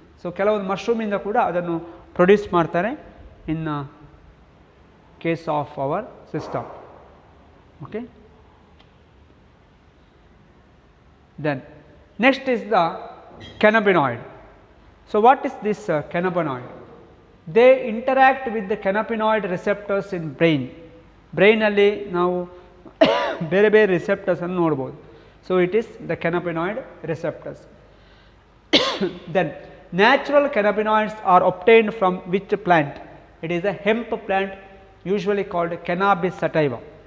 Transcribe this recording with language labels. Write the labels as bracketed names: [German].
[Kannada] So ಕೆಲವೊಂದು ಮಶ್ರೂಮಿಂದ ಕೂಡ ಅದನ್ನು ಪ್ರೊಡ್ಯೂಸ್ ಮಾಡ್ತಾರೆ [English] In case of our system. Okay, then next is the cannabinoid. So what is this cannabinoid? They interact with the cannabinoid receptors in brain [Kannada] ಅಲ್ಲಿ ನಾವು ಬೇರೆ ಬೇರೆ receptors ಅನ್ನು ನೋಡ್ಬೋದು. [English] So it is the cannabinoid receptors. Then natural cannabinoids are obtained from which plant? It is a hemp plant usually called cannabis sativa.